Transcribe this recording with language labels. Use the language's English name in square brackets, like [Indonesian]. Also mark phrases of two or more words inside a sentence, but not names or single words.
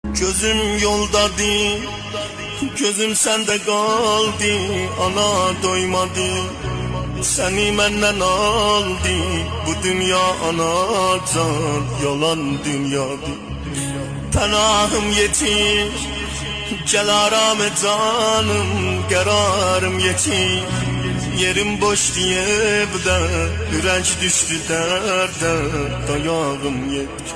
[Turkish] Gözüm yoldadır, gözüm sende kaldı. Ana doymadı, seni benden aldı. Bu dünya anacan, yalan dünyadır. [Azerbaijani] Pənahım yetir, gel aram et canım. Qərarım yetir, yerim boş diye evdə. Ürək düşdü dərdə, dayağım yetir.